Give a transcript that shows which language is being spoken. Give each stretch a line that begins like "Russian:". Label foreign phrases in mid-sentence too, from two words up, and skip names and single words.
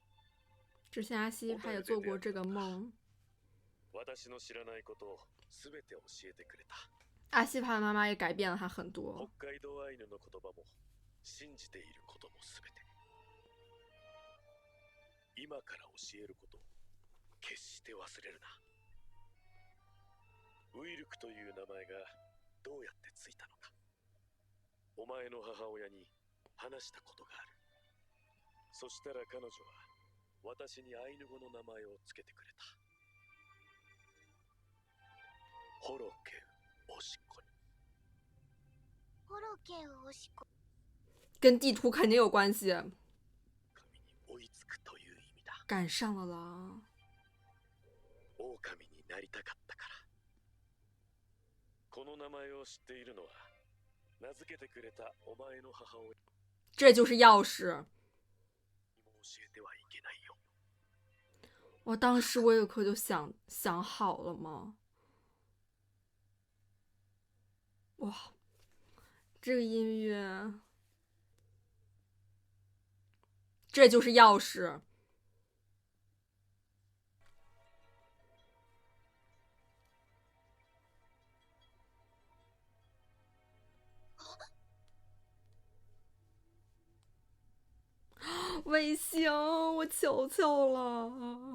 Chinese: 之前阿西他也做过这个梦。
Japanese: 私の知らないことをすべて教えてくれた。
Chinese: 阿西帕的妈妈也改变了他很多。
Japanese: 北海道アイヌの言葉も信じていることもすべて。今から教えることを決して忘れるな。ウィルクという名前がどうやってついたのか、お前の母親に話したことがある。そしたら彼女は私にアイヌ語の名前をつけてくれた。ホロケウおしっこに。ホロケウおしっこ。
Chinese: 跟地图肯定有关系。
Japanese: 神に追いつくという意味だ。
Chinese: 赶上了啦。
Japanese: 狼になりたかったから。この名前を知っているのは名付けてくれたお前の母親。
Chinese: 这就是钥匙。
Japanese: 教えてはいけないよ。
Chinese: 我当时威尔克就想好了吗？哇，这个音乐，这就是钥匙。卫星，我求求了！